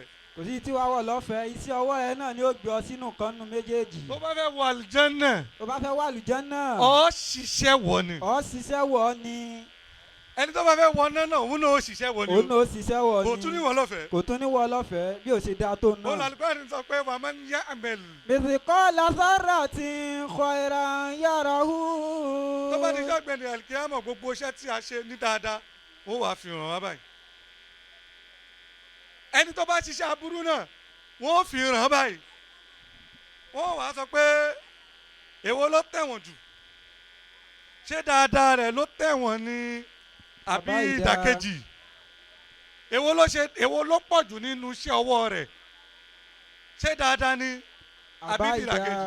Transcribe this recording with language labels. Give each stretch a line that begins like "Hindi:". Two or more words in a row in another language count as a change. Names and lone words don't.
Yoruba: kò sí tí wàá wọ̀ lọ́fẹ̀ẹ́ iṣẹ́ ọwọ́ ẹ náà ni ó gbé ọ sínú kan nínú méjèèjì. tó bá fẹ́ wọ àlùjánnà. tó bá fẹ́ wọ àlùjánnà. ó ṣiṣẹ́ wọ̀ ni. ó ṣiṣẹ́ wọ̀ ni. ẹni tó bá fẹ́ wọ náà náà òun náà ó ṣiṣẹ́ wọ̀ ni. òun náà ó ṣiṣẹ́ wọ̀ ni. kò tún ní wọ lọ́fẹ̀ẹ́. kò tún ní wọ lọ́fẹ̀ẹ́ bí ó ṣe dáa tó náà. ó lálùkọ́ni sọ pé
Arabic: ومن يعمل. مثقال ذرة خيرا يره.
Yoruba: tó bá ti jọ́ gbẹ̀dẹ̀ àlùkìyámọ̀ gbogbo iṣẹ́ tí a ṣe ní dáadáa ó wàá fi hàn wá báyìí. ẹni tó bá ṣiṣẹ́ aburú náà wọ́n fi hàn báyìí. wọ́n wàá sọ pé èwo ló tẹ̀wọ̀n jù ṣé dáadáa rẹ̀ ló tẹ̀wọ̀n ni àbí ìdàkejì èwo ló pọ̀ jù nínú iṣẹ́ ọwọ́ rẹ̀ ṣé dáadáa ni àbí ìdàkejì.